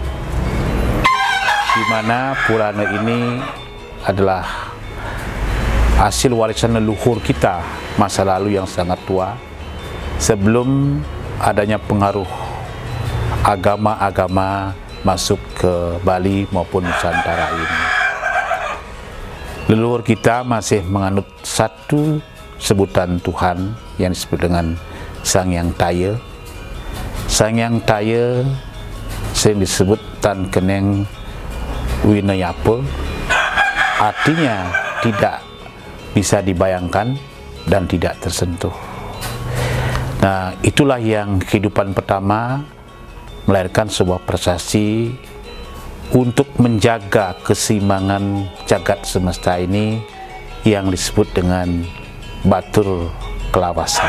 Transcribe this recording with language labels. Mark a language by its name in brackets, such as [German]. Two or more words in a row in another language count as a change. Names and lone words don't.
[Indonesian] di mana Purana ini adalah hasil warisan leluhur kita masa lalu yang sangat tua, sebelum adanya pengaruh agama-agama masuk ke Bali maupun Nusantara ini. Leluhur kita masih menganut satu sebutan Tuhan yang disebut dengan Sang Hyang Taya. Sang Hyang Taya sering disebut [Kawi] Tan Keneng Winayapa, [Indonesian] artinya tidak bisa dibayangkan dan tidak tersentuh. Nah, itulah yang kehidupan pertama melahirkan sebuah prestasi untuk menjaga keseimbangan jagat semesta ini yang disebut dengan Batur Kelawasan.